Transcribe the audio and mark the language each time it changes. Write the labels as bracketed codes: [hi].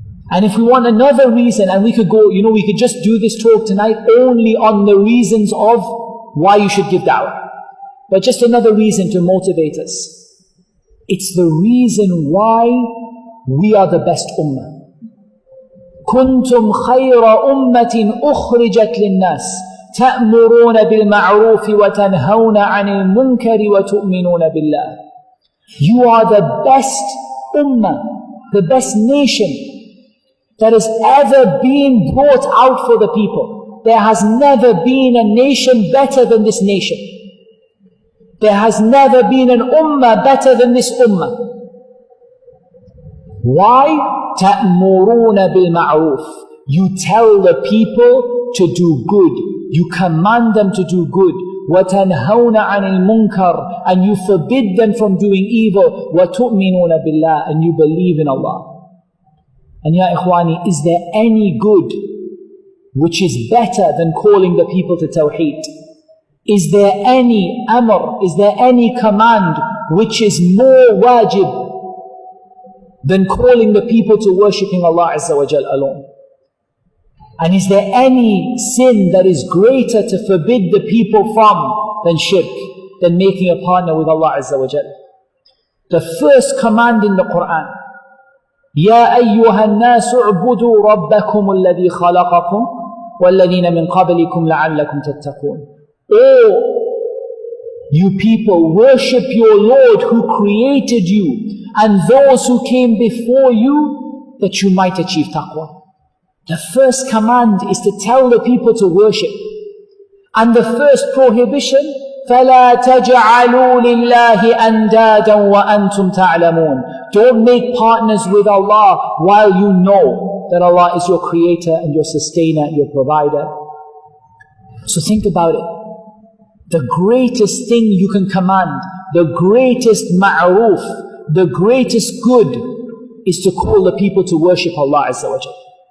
[en] And if we want another reason, and we could go, we could just do this talk tonight only on the reasons of why you should give da'wah. But just another reason to motivate us. It's the reason why we are the best ummah. [ar] كنتم خير أمة أخرجت للناس تأمرون بالمعروف وتنهون عن المنكر وتؤمنون بالله. [en] You are the best ummah, the best nation that has ever been brought out for the people. There has never been a nation better than this nation. There has never been an ummah better than this ummah. Why? [ar] تَأْمُرُونَ بِالْمَعْرُوفِ. [en] You tell the people to do good. You command them to do good. [ar] وَتَنْهَوْنَ عَنِ الْمُنْكَرِ. [en] And you forbid them from doing evil. [ar] وَتُؤْمِنُونَ بِاللَّهِ. [en] And you believe in Allah. And ya ikhwani, is there any good which is better than calling the people to Tawheed? Is there any amr, is there any command which is more wajib than calling the people to worshipping Allah Azza wa Jal alone? And is there any sin that is greater to forbid the people from than shirk, than making a partner with Allah Azza wa Jal? The first command in the Quran, [ar] يَا أَيُّهَا النَّاسُ اعْبُدُوا رَبَّكُمُ الَّذِي خَلَقَكُمْ وَالَّذِينَ مِنْ قَبْلِكُمْ لَعَلَّكُمْ تَتَّقُونَ. [en] Oh, you people, worship your Lord who created you and those who came before you, that you might achieve taqwa. The first command is to tell the people to worship. And the first prohibition, [ar] فَلَا تَجْعَلُوا لِلَّهِ أَنْدَادًا وَأَنْتُمْ تَعْلَمُونَ. [en] Don't make partners with Allah while you know that Allah is your creator and your sustainer, your provider. So think about it. The greatest thing you can command, the greatest ma'ruf, the greatest good is to call the people to worship Allah Azza wa Jalla.